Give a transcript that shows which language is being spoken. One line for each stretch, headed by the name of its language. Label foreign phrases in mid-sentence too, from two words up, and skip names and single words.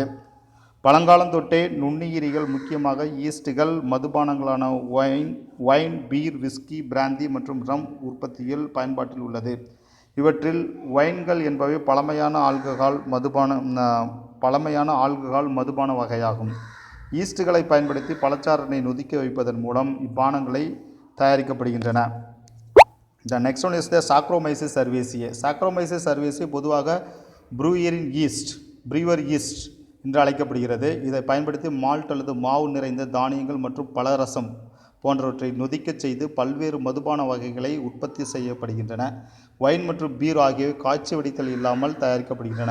Tamil: பழங்காலம் தொட்டே நுண்ணுயிரிகள் முக்கியமாக ஈஸ்டுகள் மதுபானங்களான ஒயின், பீர், விஸ்கி, பிராந்தி மற்றும் ரம் உற்பத்தியில் பயன்பாட்டில் உள்ளது. இவற்றில் ஒயின்கள் என்பவை பழமையான ஆல்கஹால் மதுபான வகையாகும். ஈஸ்டுகளை பயன்படுத்தி பழச்சாறினை நொதிக்க வைப்பதன் மூலம் இப்பானங்களை தயாரிக்கப்படுகின்றன.
English: The next one is the Saccharomyces cerevisiae.
Tamil: Saccharomyces cerevisiae பொதுவாக
English: brewer yeast
Tamil: என்று அழைக்கப்படுகிறது. இதை பயன்படுத்தி மால்ட் அல்லது மாவு நிறைந்த தானியங்கள் மற்றும் பழரசம் போன்றவற்றை நொதிக்கச் செய்து பல்வேறு மதுபான வகைகளை உற்பத்தி செய்யப்படுகின்றன. ஒயின் மற்றும் பீர் ஆகியவை காய்ச்சி வடித்தல் இல்லாமல் தயாரிக்கப்படுகின்றன.